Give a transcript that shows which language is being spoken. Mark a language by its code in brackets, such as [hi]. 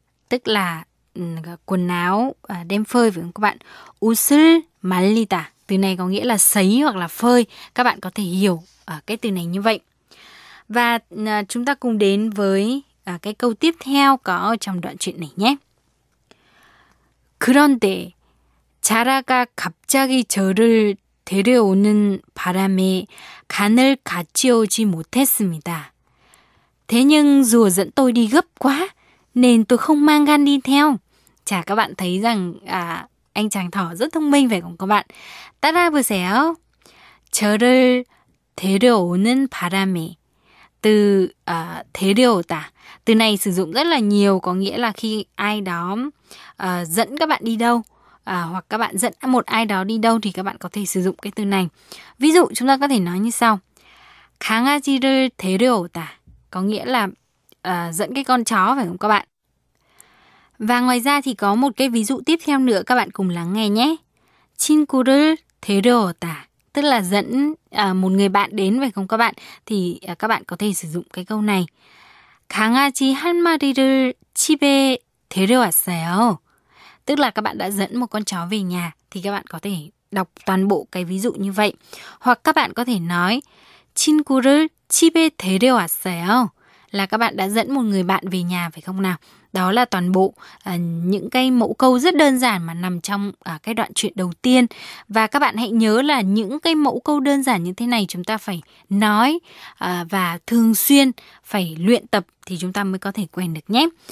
[vi] Tức là quần áo đem phơi phải không các bạn? [ko] 옷을 말리다. [vi] Từ này có nghĩa là sấy hoặc là phơi. Các bạn có thể hiểu cái từ này như vậy. Và chúng ta cùng đến với cái câu tiếp theo có trong đoạn chuyện này nhé. [ko] 그런데 자라가 갑자기 저를 데려오는 바람에 간을 같이 오지 못했습니다. [vi] Thế nhưng rùa dẫn tôi đi gấp quá nên tôi không mang gan đi theo. Chà, các bạn thấy rằng anh chàng thỏ rất thông minh phải không các bạn? [ko] 따라해보세요. 저를 데려오는 바람에. [vi] Từ 데려오다. Từ này sử dụng rất là nhiều, có nghĩa là khi ai đó dẫn các bạn đi đâu, hoặc các bạn dẫn một ai đó đi đâu thì các bạn có thể sử dụng cái từ này. Ví dụ chúng ta có thể nói như sau. [ko] 강아지를 데려오다. [vi] Có nghĩa là dẫn cái con chó phải không các bạn? Và ngoài ra thì có một cái ví dụ tiếp theo nữa, các bạn cùng lắng nghe nhé. [ko] 친구를 데려오다. [vi] Tức là dẫn một người bạn đến phải không các bạn? Thì các bạn có thể sử dụng cái câu này. [ko] 강아지 한 마리를 집에 데려왔어요. [vi] Tức là các bạn đã dẫn một con chó về nhà. Thì các bạn có thể đọc toàn bộ cái ví dụ như vậy. Hoặc các bạn có thể nói [ko] 친구를 집에 데려왔어요. [vi] Là các bạn đã dẫn một người bạn về nhà phải không nào? Đó là toàn bộ những cái mẫu câu rất đơn giản mà nằm trong cái đoạn chuyện đầu tiên. Và các bạn hãy nhớ là những cái mẫu câu đơn giản như thế này chúng ta phải nói và thường xuyên phải luyện tập thì chúng ta mới có thể quen được nhé.